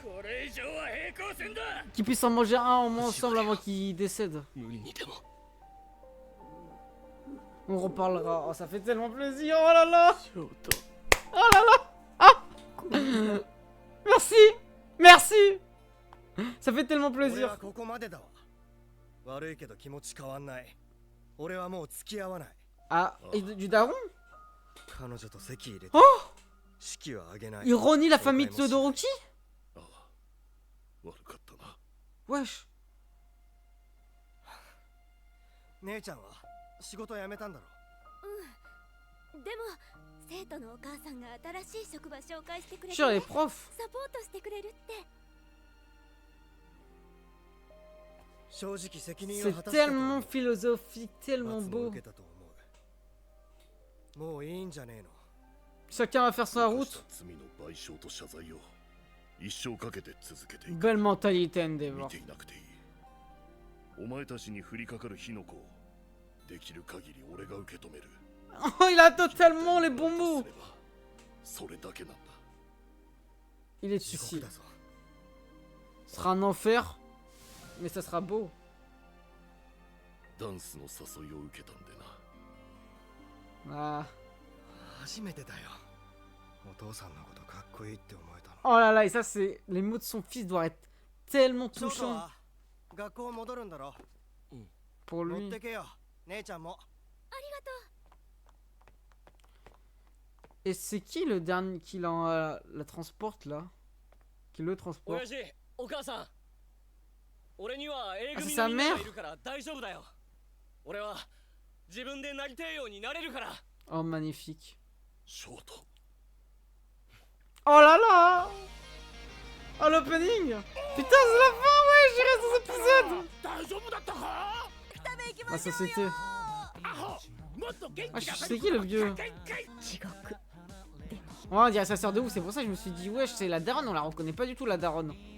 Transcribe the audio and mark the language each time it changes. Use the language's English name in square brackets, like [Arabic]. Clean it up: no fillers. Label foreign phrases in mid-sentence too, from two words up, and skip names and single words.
[French] Qu'ils puissent en manger un ensemble avant qu'ils décèdent. On reparlera. Oh, ça fait tellement plaisir. Oh là là. Oh là là. Ah. Merci. Merci. Ça fait tellement plaisir. [Japanese] ここまでだわ。悪いけど気持ち変わんない。俺はもう付き合わない。 [French] Ah, et du daron? [Japanese] 彼女と席入れて。 Oh. 式はあげない。 [French] Il renie la famille de Todoroki? [Japanese] 悪かったな。 [French] Wesh. [Japanese] 姉ちゃんは仕事辞めたんだろ。でも生徒のお母さんが新しい職場紹介してくれて、 [French] Sur les profs. [Japanese] サポートしてくれるって。正直責任を [French] C'est [Japanese] 果たしたと。 [French] tellement philosophique, tellement [Japanese] 罰も [French] beau. [Japanese] 受けたと思う。もういいんじゃねえの。 [French] Chacun va faire sa route. [Japanese] 罪の賠償と謝罪を一生かけて続けていく。 [French] Belle mentalité, [Japanese] 見 [French] Endeavor. [Japanese] ていなくていい。お前たちに降りかかる火の粉をできる限り俺が受け止める。 [French] Oh, il a totalement les bons mots. [Japanese] それだけなんだ。 [French] Il est suicide. Ce sera un enfer, mais ça sera beau. [Japanese] ダンスの誘いを受けたんでな。 Ah. 初めてだよ。お父さんのことかっこいいって思えたの。 [French] Oh là là, et ça, c'est. Les mots de son fils doivent être tellement [Japanese] ショート [French] touchants [Japanese] は学校戻るんだろ。 [French] pour [Japanese] 持っ [French] lui. [Japanese] てけよ。姉ちゃんも。ありがとう。 [French] Et c'est qui le dernier qui la transporte là? Qui le transporte? [Japanese] 親父、お母さん。俺には A 組 [French] sa [Japanese] のみんなが [French] mère [Japanese] いるから大丈夫だよ。俺は自分でなりてえようになれるから。 [French] Oh, magnifique. [Japanese] ショート。 [French] Oh là là! Oh, l'opening! Putain, c'est la fin, ouais, j'ai resté dans cet épisode! La société. Ah, c'est qui le vieux? Ouais, on dirait sa sœur de ouf, c'est pour ça que je me suis dit, wesh, c'est la daronne, on la reconnaît pas du tout, la daronne.